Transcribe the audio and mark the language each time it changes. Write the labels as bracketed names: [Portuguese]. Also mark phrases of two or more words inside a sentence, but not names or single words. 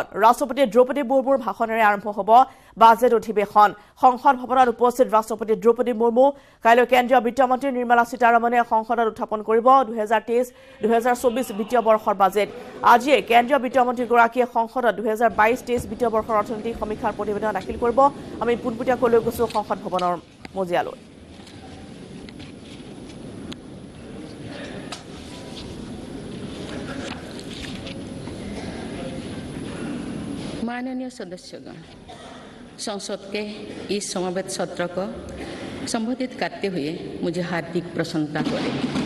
[Assamese] ৰাষ্ট্ৰপতি দ্ৰৌপদী মুৰ্মুৰ ভাষণেৰে আৰম্ভ হ'ব বাজেট অধিৱেশন সংসদ ভৱনত উপস্থিত ৰাষ্ট্ৰপতি দ্ৰৌপদী মুৰ্মু কাইলৈ কেন্দ্ৰীয় বিত্তমন্ত্ৰী নিৰ্মলা সীতাৰমণে সংসদত উত্থাপন কৰিব 2023-2024 বিত্তীয় বৰ্ষৰ বাজেট আজিয়ে কেন্দ্ৰীয় বিত্তমন্ত্ৰীগৰাকীয়ে সংসদত 2022-23 বিত্তীয় বৰ্ষৰ অৰ্থনৈতিক সমীক্ষাৰ প্ৰতিবেদন দাখিল কৰিব আমি পোনপটীয়াকৈ লৈ গৈছো সংসদ ভৱনৰ মজিয়ালৈ [Hindi] माननीय सदस्यगण संसद के इस समवेत सत्र को संबोधित करते हुए मुझे हार्दिक प्रसन्नता हो रही है